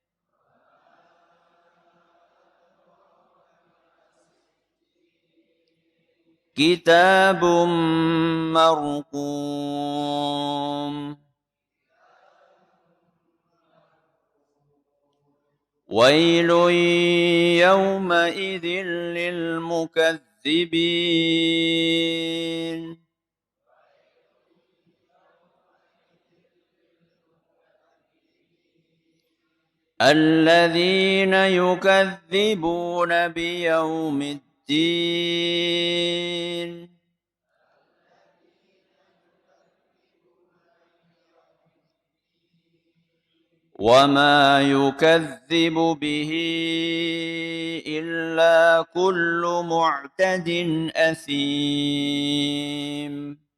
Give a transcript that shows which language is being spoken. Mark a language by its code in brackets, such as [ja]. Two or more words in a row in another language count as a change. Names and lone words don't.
[ar] كتاب مرقوم. ويل يومئذ للمكذبين. الذين يكذبون بيوم الدين. وما يكذب به إلا كل معتد أثيم.